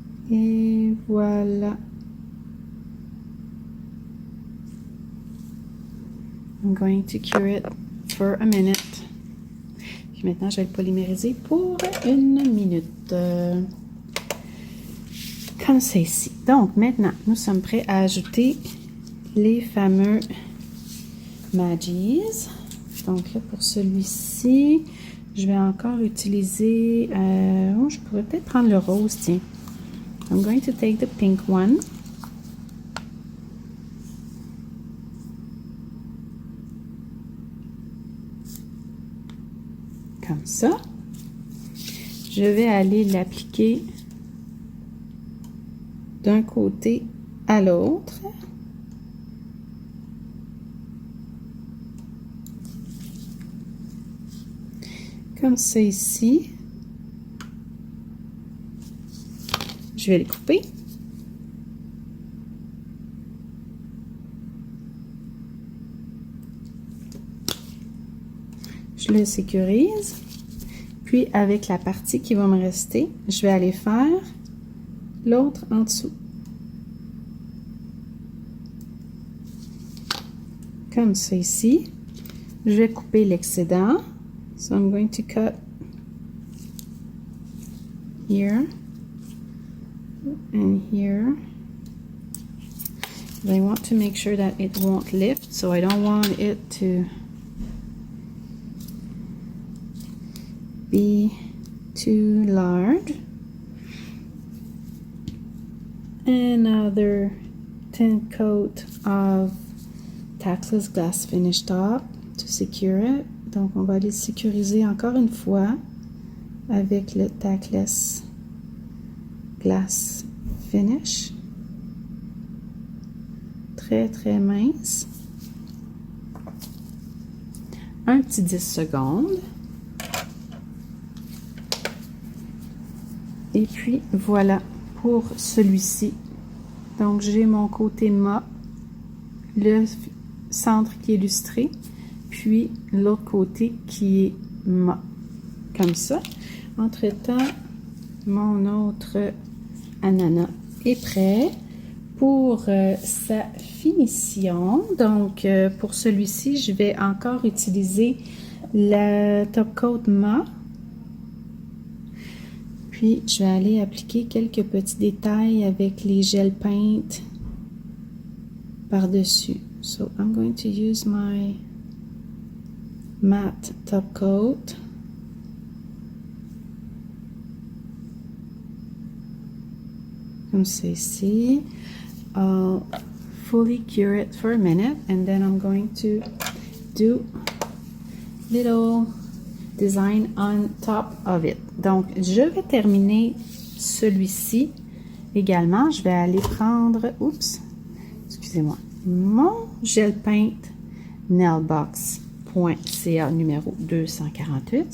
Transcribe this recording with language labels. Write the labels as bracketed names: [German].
[French] Et voilà. [English] I'm going to cure it for a minute. [French] Puis maintenant, je vais le polymériser pour 1 minute. Comme c'est ici. Donc, maintenant, nous sommes prêts à ajouter les fameux Maggies. Donc là, pour celui-ci, je vais encore utiliser... je pourrais peut-être prendre le rose, tiens. [English] I'm going to take the pink one. [French] Comme ça. Je vais aller l'appliquer d'un côté à l'autre. Comme ça ici. Je vais les couper. Je le sécurise. Puis, avec la partie qui va me rester, je vais aller faire l'autre en dessous. Comme ça ici. Je vais couper l'excédent. [English] So, I'm going to cut here and here. I want to make sure that it won't lift, so I don't want it to be too large. Another thin coat of Tackless Glass Finish Top to secure it. [French] Donc, on va aller sécuriser encore une fois avec le Tackless Glass Finish. Très, très mince. Un petit 10 secondes. Et puis, voilà pour celui-ci. Donc, j'ai mon côté mat, le centre qui est lustré, puis l'autre côté qui est mat. Comme ça. Entre-temps, mon autre ananas est prêt pour sa finition. Donc, pour celui-ci, je vais encore utiliser la top coat mat. Puis, je vais aller appliquer quelques petits détails avec les gel paint par-dessus. [English] So, I'm going to use my matte top coat. [French] Comme ceci. [English] I'll fully cure it for a minute and then I'm going to do little design on top of it. [French] Donc, je vais terminer celui-ci également. Je vais aller prendre, excusez-moi, mon gel paint nailbox.ca numéro 248.